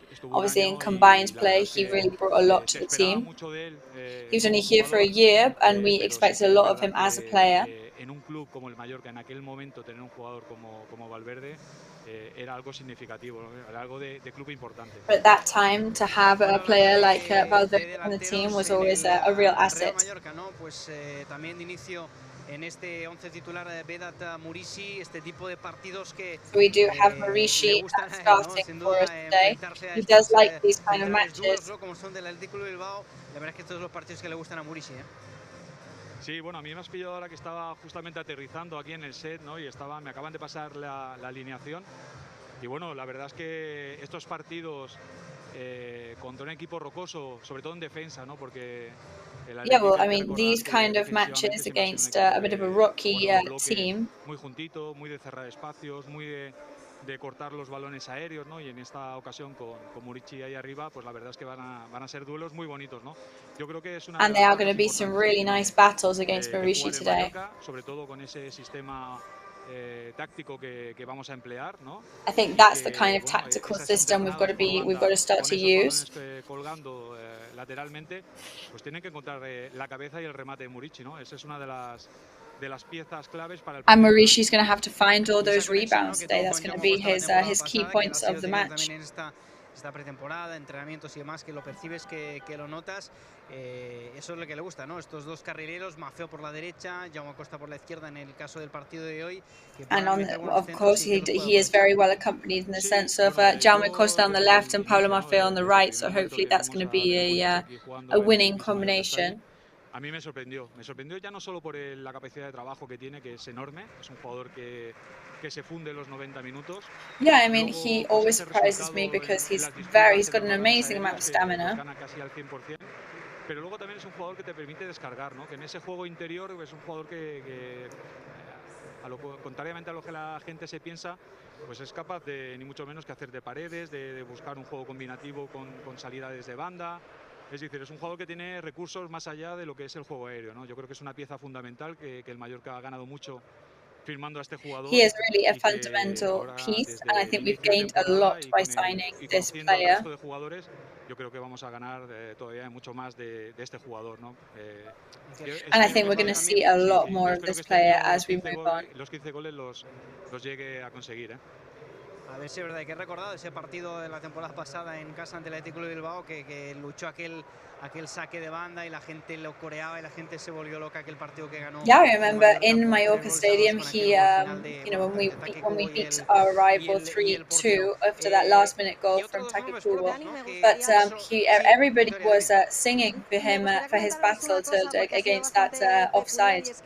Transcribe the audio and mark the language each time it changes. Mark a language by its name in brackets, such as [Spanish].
[English] Obviously, in combined play, he really brought a lot to the team. He was only here for a year, and we expected a lot of him as a player. [Spanish] En un club como el Mallorca, en aquel momento, tener un jugador como Valverde era algo significativo, era algo de club importante. [English] But at that time, to have a player like Valverde on the team was always a real asset. [Spanish] Pues también de inicio en este 11 titular Vedat Murici, este tipo de partidos que [English] we do have Murici starting for us today. He does like these kind of matches. [Spanish] Como son del Athletic Bilbao, la verdad es que estos son los partidos que le gustan a Murici, Sí, bueno, a mí me has pillado ahora que estaba justamente aterrizando aquí en el set, ¿no? Y me acaban de pasar la alineación. Y bueno, la verdad es que estos partidos contra un equipo rocoso, sobre todo en defensa, ¿no? Porque [English] yeah, well, I mean, these kind of matches against a bit of a rocky team. [Spanish] Muy juntito, muy de cerrar espacios, muy de cortar los balones aéreos, ¿no? Y en esta ocasión con Murici ahí arriba, pues la verdad es que van a ser duelos muy bonitos, ¿no? Yo creo que es una. [English] And there are going to be some really nice battles against Murici today. [Spanish] Sobre todo con ese sistema táctico que vamos a emplear, ¿no? [English] I think that's the kind of tactical system we've got to start to use. [Spanish] Colgando lateralmente, pues tienen que encontrar la cabeza y el remate de Murici, ¿no? Esa es una de las piezas claves para el. [English] And Murici's going to have to find all those rebounds today. That's going to be his key points of the match. [Spanish] Esta pretemporada, entrenamientos y demás, que lo percibes, que lo notas, eso es lo que le gusta, ¿no? Estos dos carrileros, Mafeo por la derecha, Jaume Costa por la izquierda en el caso del partido de hoy. [English] And of course he is very well accompanied in the sense of Jaume Costa on the left and Pablo Mafeo on the right, so hopefully that's going to be a winning combination. [Spanish] a mí me sorprendió ya no solo por la capacidad de trabajo que tiene, que es enorme, es un jugador que se funde los 90 minutos. [English] Yeah, I mean, he always surprises me because he's got an amazing amount of stamina. [Spanish] Gana casi al 100%, pero luego también es un jugador que te permite descargar, ¿no? Que en ese juego interior es un jugador que contrariamente a lo que la gente se piensa, pues es capaz de ni mucho menos que hacer de paredes, de buscar un juego combinativo con salida desde banda. Es decir, es un jugador que tiene recursos más allá de lo que es el juego aéreo, ¿no? Yo creo que es una pieza fundamental que el Mallorca ha ganado mucho firmando a este jugador. [English] He is really a fundamental piece, and I think we've gained a lot by signing this player. [Spanish] De jugadores, yo creo que vamos a ganar todavía mucho más de este jugador, ¿no? [English] And I think we're going to see a lot more of this player as we move on. [Spanish] Los 15 goles los llegue a conseguir, ¿eh? A ver si es verdad que he recordado ese partido de la temporada pasada en casa ante el Athletic Club de Bilbao, que luchó aquel saque de banda y la gente lo coreaba y la gente se volvió loca, aquel partido que ganó. [English] Yeah, I remember in Mallorca Stadium, he, when we beat our rival 3-2 after that last-minute goal from Futbol, but everybody was singing for him for his battle against that offside.